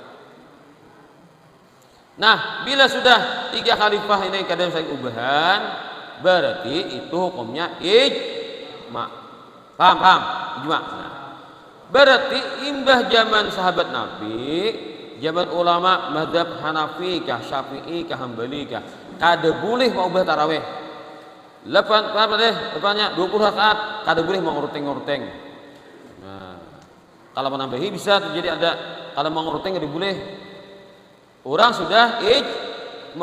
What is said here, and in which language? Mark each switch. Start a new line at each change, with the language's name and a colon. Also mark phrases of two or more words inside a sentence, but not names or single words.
Banjar: Nah, bila sudah 3 khalifah ini kadang saya ubahan, berarti itu hukumnya ijma. Paham? Ijma. Nah, berarti imbah zaman sahabat Nabi, zaman ulama mazhab Hanafi kah, Syafi'i kah, Hambali kah, kada boleh mau ubah tarawih. Depannya 20 rakaat, kada boleh menguruteng. Nah, kalau menambahi bisa terjadi ada, kalau menguruteng kada boleh. Orang sudah ijma.